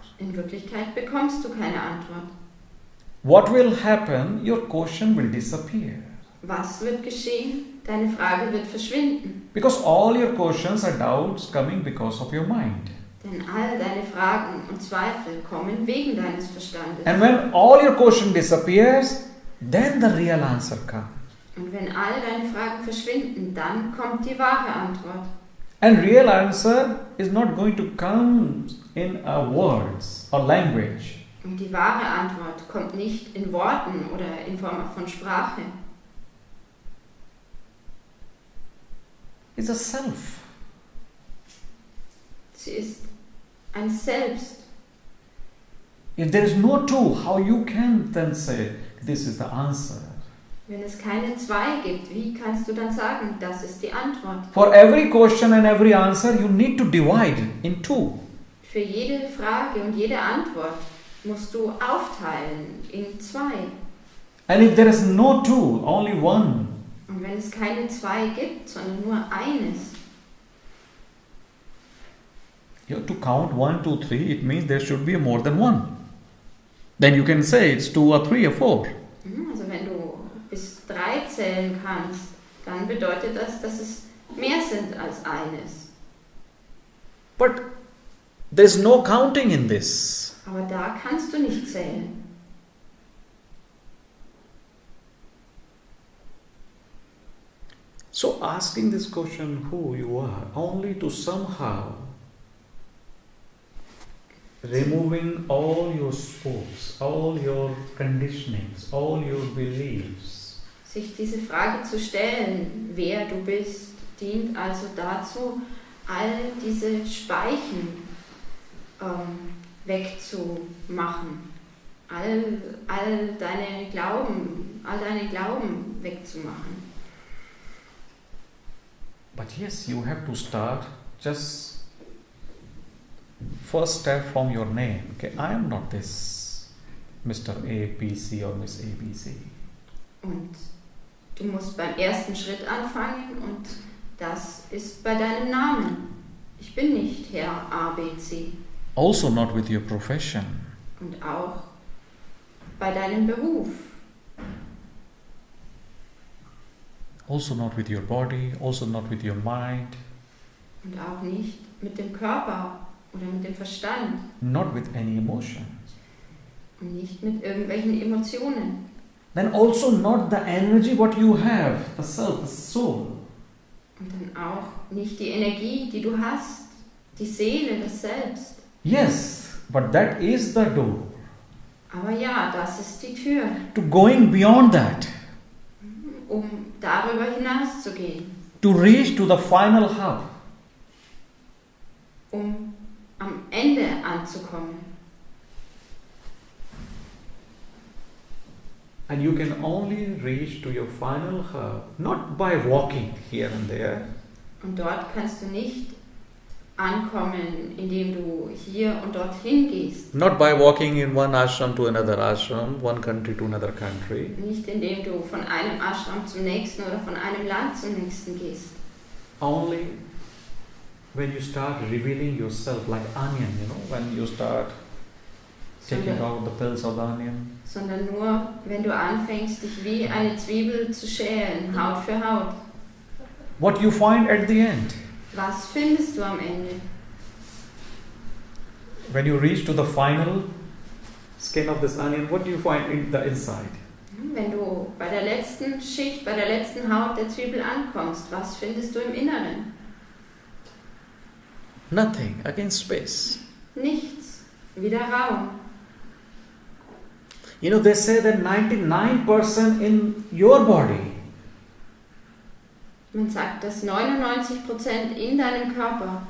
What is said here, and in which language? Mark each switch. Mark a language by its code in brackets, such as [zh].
[de] In Wirklichkeit bekommst du keine Antwort. [en] What will happen? Your question will disappear. [de] Was wird geschehen? Deine Frage wird verschwinden. [en] Because all your questions are doubts coming because of your mind. [de] Denn all deine Fragen und Zweifel kommen wegen deines Verstandes. [en] And when all your question disappears, then the real answer comes. [de] Und wenn all deine Fragen verschwinden, dann kommt die wahre Antwort. [en] And real answer is not going to come in words or language. [de] Und die wahre Antwort kommt nicht in Worten oder in Form von Sprache. [en] It's a self. [de] Sie ist ein Selbst. [en] If there is no two, how you can then say this is the answer? [de] Wenn es keine zwei gibt, wie kannst du dann sagen, das ist die Antwort? [en] For every question and every answer, you need to divide in two. [de] Für jede Frage und jede Antwort musst du aufteilen in zwei. [en] And if there is no two, only one, [de] Und wenn es keine zwei gibt, sondern nur eines, [en] you have to count 1, 2, 3. It means there should be more than one. Then you can say it's 2 or 3 or 4. [de] also wenn du bis 3 zählen kannst, dann bedeutet das, dass es mehr sind als eines. [en] But there's no counting in this. [de] Aber da kannst du nicht zählen. [en] So asking this question, who you are, only to somehow removing all your spokes, all your conditionings, all your beliefs. [de] Sich diese Frage zu stellen, wer du bist, dient also dazu, all diese Speichen wegzumachen, all deine Glauben wegzumachen. [en] But yes, you have to start just first step from your name. Okay, I am not this Mr. ABC or Miss ABC. [de] Und du musst beim ersten Schritt anfangen und das ist bei deinem Namen. Ich bin nicht Herr ABC. [en] Also not with your profession. [de] Und auch bei deinem Beruf. [en] Also not with your body, also not with your mind. [de] Und auch nicht mit dem Körper oder mit dem Verstand. [en] Not with any emotions. [de] Und nicht mit irgendwelchen Emotionen. [en] Then also not the energy what you have, the self, the soul. [de] Und dann auch nicht die Energie, die du hast, die Seele, das Selbst. [en] Yes, but that is the door. [de] Aber ja, das ist die Tür, [en] To going beyond that, [de] um darüber hinaus zu gehen, [en] to reach to the final hub. [de] um am Ende anzukommen. [en] And you can only reach to your final hub, not by walking here and there, [de] Und dort kannst du nicht ankommen, indem du hier und dorthin gehst. [en] Not by walking in one ashram to another ashram, one country to another country. [de] Nicht indem du von einem Ashram zum nächsten oder von einem Land zum nächsten gehst. [en] only when you start revealing yourself like onion, when you start taking out the pills of the onion. [de] Sondern nur, wenn du anfängst, dich wie eine Zwiebel zu schälen, Haut für Haut. [en] What you find at the end, [de] Was findest du am Ende? [en] when you reach to the final skin of this onion, what do you find in the inside? [de] Wenn du bei der letzten Schicht, bei der letzten Haut der Zwiebel ankommst, was findest du im Inneren? [en] Nothing, again space. [de] Nichts, wieder Raum. [en] They say that 99% in your body [de] Man sagt, dass 99% in deinem Körper